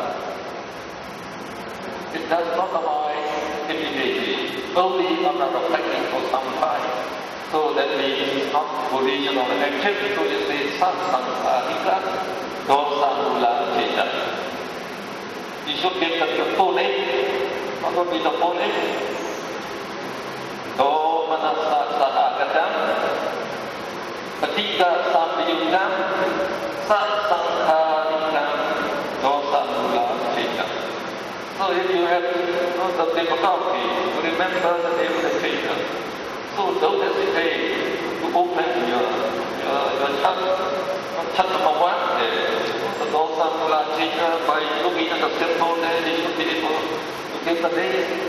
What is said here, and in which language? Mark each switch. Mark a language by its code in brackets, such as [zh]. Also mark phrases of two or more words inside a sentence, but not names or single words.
[en] It does not arise immediately, only after reflecting for some time. So that means not volitional action, so you say [pi] sasankarika dosa mula cheta. [en] You should get the full name. What would be the full name? [pi] Do manasa sahagatam, Patika sampayukam, satsangkarikam, dosa mula cheta. [en] So if you have the difficulty to remember the name of the cheta, so don't hesitate to open your chat number 1 there. The [pi] dosa mula cheta, [en] by looking at the symbol there, you should be able to get the name.